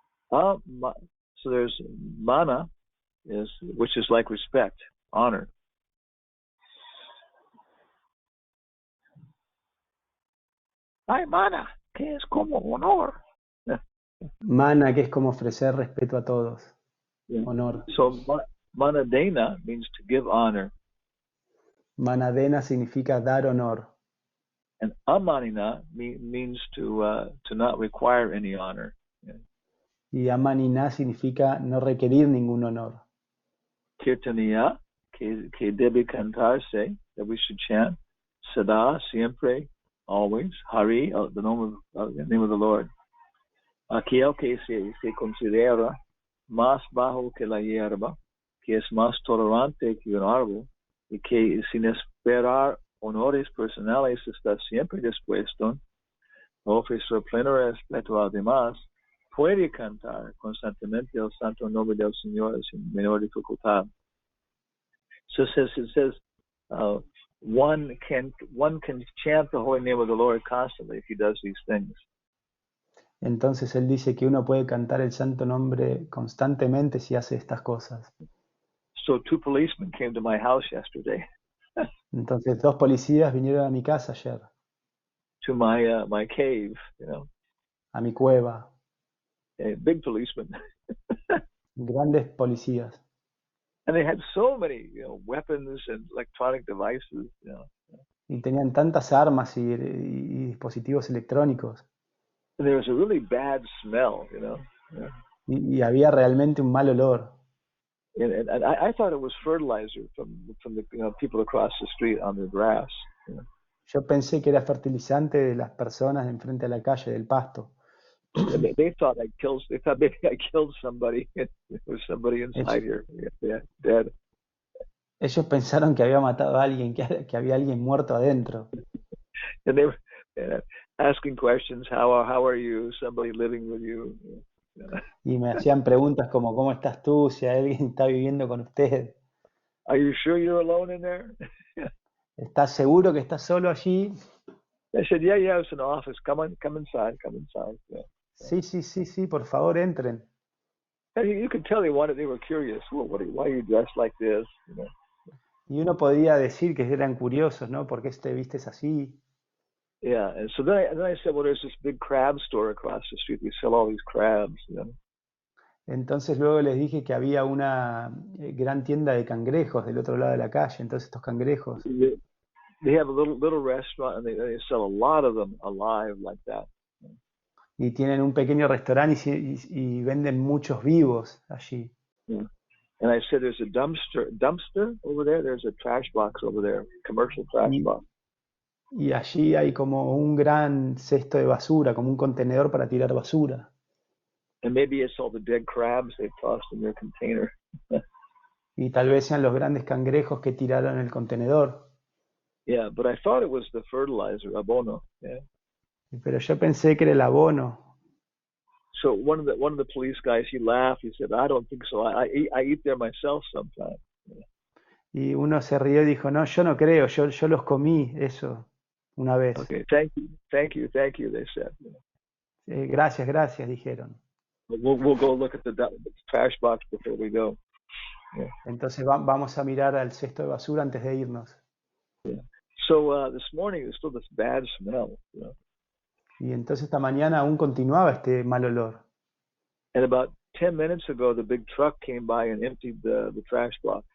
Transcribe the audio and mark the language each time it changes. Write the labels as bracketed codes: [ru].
[en] So there's mana, which is like respect, honor. [es] Ay, mana, que es como honor. Mana, que es como ofrecer respeto a todos. [en] Yeah. Honor. So manadena means to give honor. [es] Manadena significa dar honor. [en] And amanina means to not require any honor. Yeah. [es] Y amanina significa no requerir ningún honor. [en] Kirtaniya, [es] que debe cantarse, [en] that we should chant. Sada, siempre, always. Hari, the name of the Lord. [es] Aquel que se considera más bajo que la hierba, que es más tolerante que un árbol, y que sin esperar honores personales está siempre dispuesto a ofrecer pleno respeto a los demás, puede cantar constantemente el santo nombre del Señor sin menor dificultad. [en] So it says one can chant the holy name of the Lord constantly if he does these things. [es] Entonces él dice que uno puede cantar el santo nombre constantemente si hace estas cosas. [en] So 2 policemen came to my house yesterday. [es] Entonces 2 policías vinieron a mi casa ayer. [en] To my cave, [es] A mi cueva. [en] Big policemen. [es] Grandes policías. [en] And they had so many, weapons and electronic devices, [es] Y tenían tantas armas y dispositivos electrónicos. [en] And there was a really bad smell, Yeah. [es] Y había realmente un mal olor. [en] And I thought it was fertilizer from the people across the street on the grass. [es] Yo pensé que era fertilizante de las personas enfrente a la calle del pasto. [en] They thought maybe I killed somebody. There was somebody inside here. Yeah, dead. [es] Ellos pensaron que había matado a alguien, que había alguien muerto adentro. [en] And they were asking questions. How are you? Somebody living with you? [es] Y me hacían preguntas como ¿cómo estás tú? Si alguien está viviendo con usted. [en] Are you sure you're alone in there? [es] ¿Estás seguro que estás solo allí? [en] I said, yeah, it's an office. Come inside. Yeah. [es] Sí, por favor, entren. [en] And you could tell they were curious. Well, why are you dressed like this? [es] Y uno podía decir que eran curiosos, ¿no? ¿Por qué te vistes así? [en] Yeah, and so then I said, well, there's this big crab store across the street. We sell all these crabs. [es] Entonces luego les dije que había una gran tienda de cangrejos del otro lado de la calle. Entonces estos cangrejos, [en] They have a little restaurant, and they sell a lot of them alive like that. [es] y tienen un pequeño restaurante y venden muchos vivos allí. [en] Yeah. And I said, there's a dumpster over there. There's a trash box over there, commercial trash [es] Y, [en] box. [es] y allí hay como un gran cesto de basura, como un contenedor para tirar basura. [en] And maybe it's all the dead crabs they tossed in their container. [es] Y tal vez sean los grandes cangrejos que tiraron en el contenedor. [en] Yeah, but I thought it was the fertilizer, abono. Yeah. [es] Pero yo pensé que era el abono. [en] So one of the police guys, he laughed. He said, "I don't think so. I eat there myself sometimes." Yeah. [es] Y uno se rió y dijo, no, yo no creo, yo los comí eso una vez. [en] Okay, thank you, thank you, thank you. They said. Yeah. [es] Gracias, gracias, dijeron. [en] We'll go look at the trash box before we go. Yeah. [es] Entonces vamos a mirar al cesto de basura antes de irnos. [en] Yeah. So this morning there's still this bad smell. You know? Y entonces esta mañana aún continuaba este mal olor. And about 10 minutes ago, the big truck came by and emptied the trash box.